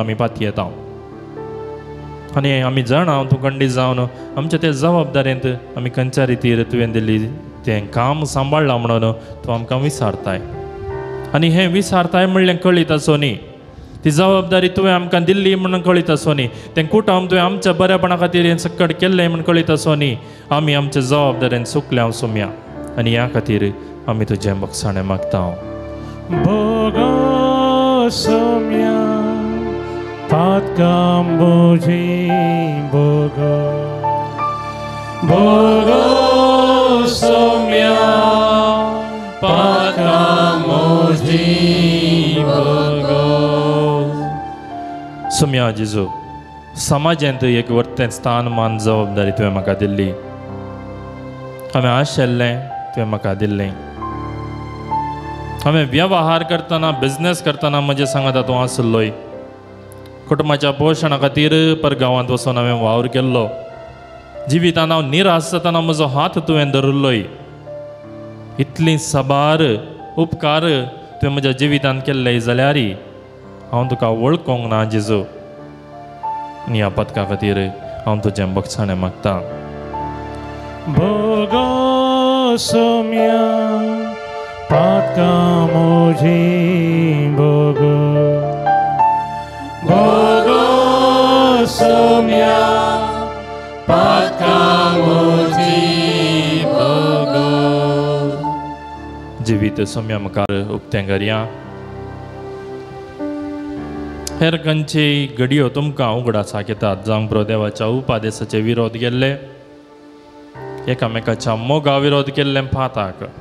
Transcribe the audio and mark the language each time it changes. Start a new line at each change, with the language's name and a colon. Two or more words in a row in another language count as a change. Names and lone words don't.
Konkani: आमी पाती येता आनी आमी जाणा तूं खंडीत जावन आमच्या त्या जबाबदारेंत आमी खंयच्या रितीर तुवें दिल्ली तें काम सांबाळ्ळां म्हणून तूं आमकां विसारताय आनी हें विसारताय म्हणलें कळीत आसो न्ही ती जबाबदारी तुवें आमकां दिल्ली म्हणून कळीत आसो न्ही तें कुटुंब तुवें आमच्या बऱ्यापणा खातीर हें सकट केल्लें म्हणून कळीत आसो न्ही आमी आमच्या जबाबदारेन चुकल्या सुम्या आनी ह्या खातीर आमी तुजें बगसाणें मागता Bogo somia patka moji bogo Bogo somia patka moji bogo सुम्या जेजू समाजांत एक वर्तें स्थान मान जबाबदारी तुवें म्हाका दिल्ली हांवें आशिल्लें तुवें म्हाका दिल्लें हांवें वेवहार करतना बिझनेस करतना म्हजे सांगात तूं आसलोय कुटुंबाच्या पोशणा खातीर परगांवांत वचून हांवें वावर केल्लो जिवितांत हांव निराश जातना म्हजो हात तुवें धरलोय इतली सबार उपकार तुवें म्हज्या जिवितांत केल्ले जाल्यार हांव तुका वळखूंक ना जेजू आनी ह्या पदका खातीर हांव तुजें बगसाणें मागतां Bogo somia patka moji bogo Bogo somia patka moji bogo जिवीत सोम्या मुखार उक्तें करया हेर खंयची घडयो तुमकां उगडासाक येतात जावंक पुरो देवाच्या उपादेशाचे विरोध केल्ले एकामेकाच्या मोगा विरोध केल्ले पाताक